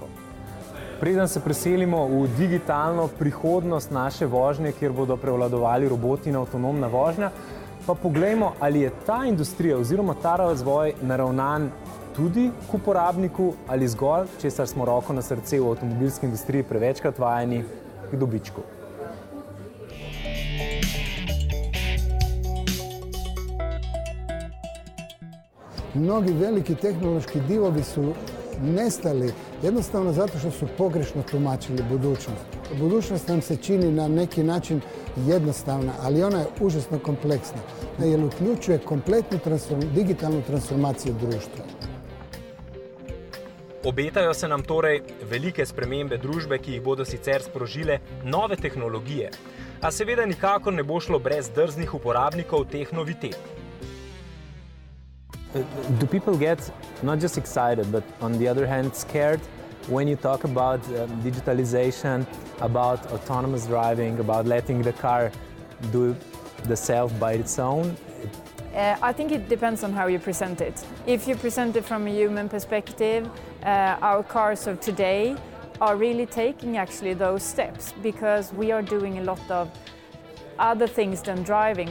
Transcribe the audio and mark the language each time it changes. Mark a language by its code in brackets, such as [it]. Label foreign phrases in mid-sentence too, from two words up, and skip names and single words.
[sl] Preden se preselimo v digitalno prihodnost naše vožnje, kjer bodo prevladovali roboti in avtonomna vožnja, pa poglejmo, ali je ta industrija oziroma ta razvoj naravnan tudi k uporabniku ali zgolj, česar smo roko na srce v avtomobilski industriji prevečkrat vajeni, k dobičku. [hr] Mnogi veliki tehnološki divovi su nestali jednostavno zato što su pogrešno tumačili budućnost. Budućnost nam se čini na neki način jednostavna, ali ona je užasno kompleksna, jer uključuje kompletnu digitalnu transformaciju društva. [sl] Obetajo se nam torej velike spremembe družbe, ki jih bodo sicer sprožile nove tehnologije, a seveda nikakor ne bo šlo brez drznih uporabnikov teh novitet. [en] Do people get not just excited, but on the other hand scared when you talk about digitalization, about autonomous driving, about letting the car do the self by its own? I think it depends on how you present it. If you present it from a human perspective, our cars of today are really taking actually those steps because we are doing a lot of other things than driving.